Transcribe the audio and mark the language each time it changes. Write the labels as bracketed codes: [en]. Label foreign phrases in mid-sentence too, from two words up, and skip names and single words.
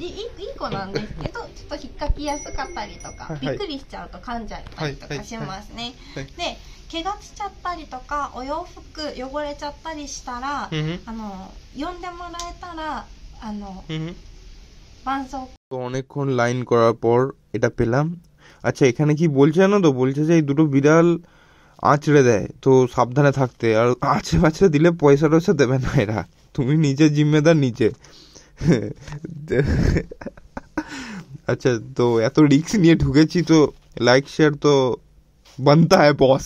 [ja] いい子なんですけど、ちょっと引っかきやすかったりとか、びっくりしちゃうと噛んじゃったりとかしますね。で、怪我しちゃったりとか、お洋服汚れちゃったりしたら、呼んでもらえたら絆創膏। [bn] তো অনেকক্ষণ লাইন করার পর এটা পেলাম। আচ্ছা এখানে কি বলছে জানো তো, বলছে যে এই দুটো বিড়াল আঁচড়ে দেয়, তো সাবধানে থাকতে, আর আঁচড়ে দিলে পয়সা টয়সা দেবে না এরা, তুমি নিজে জিম্মেদার নিজে। আচ্ছা তো এত রিস্ক নিয়ে ঢুকেছি, তো [en] like share [bn] তো [hi] बनता है [bn] বস।